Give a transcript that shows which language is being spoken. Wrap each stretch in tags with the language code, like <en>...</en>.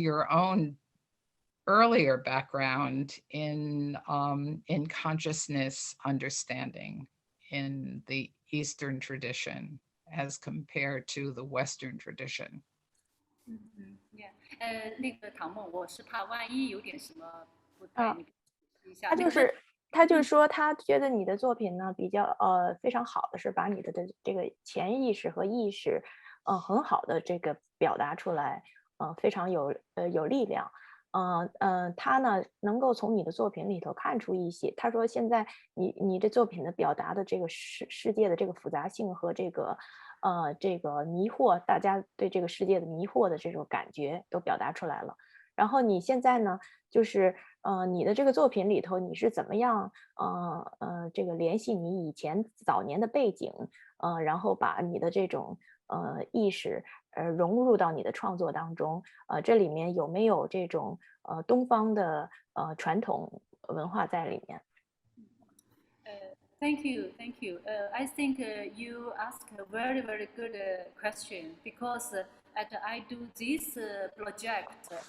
<en>own earlier background in consciousness understanding in the Eastern tradition as compared to the Western tradition. Yeah.</en> <zh>那个唐梦，我是怕万一有点什么不太，你一下。他就是说，他觉得你的作品呢比较非常好的是把你的这个潜意识和意识，很好的这个表达出来，非常有力量。他呢能够从你的作品里头看出一些，他说现在你这作品的表达的这个世界的这个复杂性和这个迷惑，大家对这个世界的迷惑的这种感觉都表达出来了。然后你现在呢，就是你的这个作品里头，你是怎么样这个联系你以前早年的背景，然后把你的这种意识融入到你的创作当中，这里面有没有这种东方的传统文化在里面</zh> <en>？Thank you, thank you. I think you asked a very, very good question because I do this project.</en>